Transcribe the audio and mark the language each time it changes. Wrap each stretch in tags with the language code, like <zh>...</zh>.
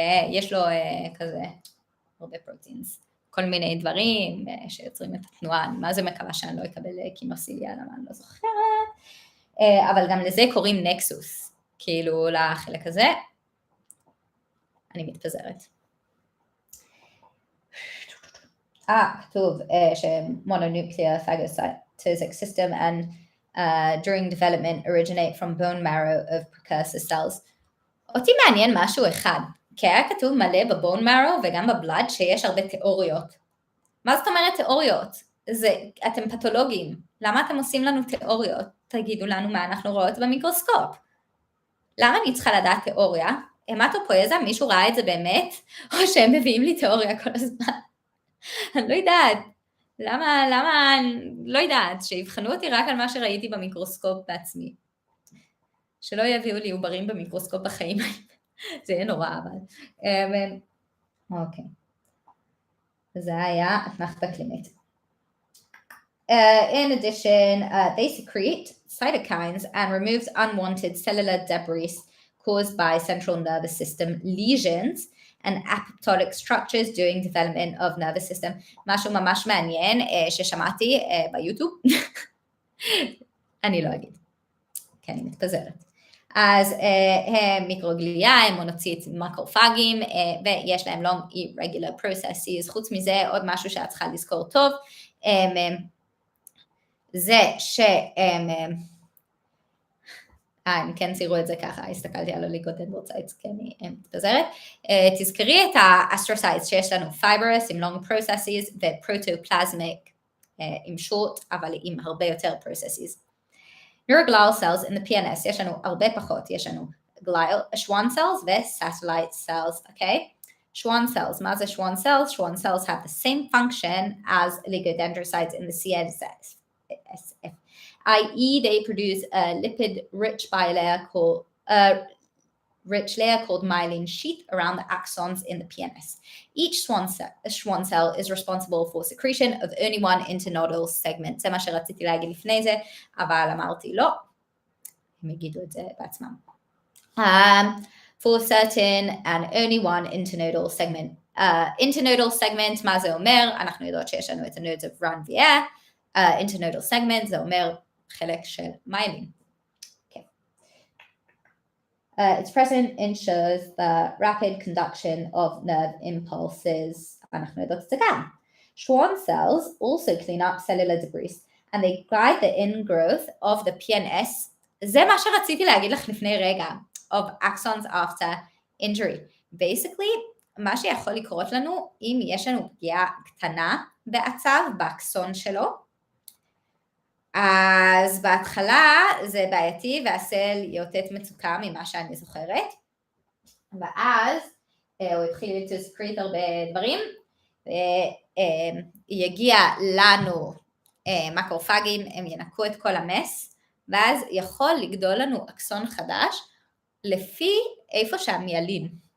<he>יש לו כזה הרבה פרוטינס. כל מיני דברים שיוצרים את התנועה, אני מה זה מקווה שאני לא אקבל קינוסיליה, למה אני לא זוכרת. אבל גם לזה קוראים נקסוס, כאילו לחלק הזה, אני מתפזרת. כתוב שמונונוקליה פגוסייטוסיק סיסטם and</he> <en>during development originate from bone marrow of precursor cells.</en> <he>אותי מעניין משהו אחד, כי היה כתוב מלא בבון מרו וגם בבלד שיש הרבה תיאוריות. מה זאת אומרת תיאוריות? אתם פתולוגים, למה אתם עושים לנו תיאוריות? תגידו לנו מה אנחנו רואות במיקרוסקופ. למה אני צריכה לדעת תיאוריה? המטופואזה, מישהו ראה את זה באמת? או שהם מביאים לי תיאוריה כל הזמן? אני לא יודעת. למה, לא יודעת, שיבחנו אותי רק על מה שראיתי במיקרוסקופ בעצמי. שלא יביאו לי עוברים במיקרוסקופ בחיים. זה יהיה נורא, אבל. אוקיי. זה היה אתנחתה קלינית.</he> <en>In addition, they secrete cytokines and removes unwanted cellular debris caused by central nervous system lesions and apoptotic structures during development of nervous system.</en> <he>משהו ממש מעניין ששמעתי ביוטיוב. אני לא אגיד, כי אני מתפזרת. אז הם מיקרוגליה, הם מונוציטים מקרופגים, ויש להם long irregular processes. חוץ מזה, עוד משהו שאת צריכה לזכור טוב, זה שהם, הם כן ציירו את זה ככה, הסתכלתי על הליגודנדרוצייטס, כי אני מתפזרת. תזכרי את האסטרוסייטס שיש לנו fibrous עם long processes, ופרוטופלזמיק עם short, אבל עם הרבה יותר processes.</he> <en>Neuroglial cells in the PNS,</en> <he>יש לנו הרבה פחות, יש לנו Schwann cells ו-satellite cells, okay?</he> <en>Schwann cells,</en> <he>מה זה</he> <en>Schwann cells? Schwann cells have the same function as oligodendrocytes in the CSF, i.e. they produce a lipid-rich bilayer called, rich layer called myelin sheath around the axons in the PNS. Each Schwann cell is responsible for secretion of only one internodal segment.</en> <he>זה מה שרציתי להגיד לפני זה, אבל אמרתי לא. הם יגידו את זה בעצמם.</he> <en>For certain and only one internodal segment.</en> <he>Internodal segment, מה זה אומר? אנחנו יודעות שיש לנו את ה-nodes of run ו-air. Internodal segment, זה אומר חלק של myelin.</he> <en>Its present ensures the rapid conduction of nerve impulses.</en> <he>אנחנו יודעות את זה גם.</he> <en>Schwann cells also clean up cellular debris and they guide the ingrowth of the PNS.</en> <he>זה מה שרציתי להגיד לך לפני רגע.</he> <en>Of axons after injury.</en> <he>Basically, מה שיכול לקרות לנו, אם יש לנו פגיעה קטנה בעצב, באקסון שלו, אז בהתחלה זה בעייתי והסל יאותת מצוקה ממה שאני זוכרת, ואז הוא התחיל לסקריט הרבה דברים, ויגיע לנו מקרופגים, הם ינקו את כל המס, ואז יכול לגדול לנו אקסון חדש, לפי איפה שהמיילין.</he>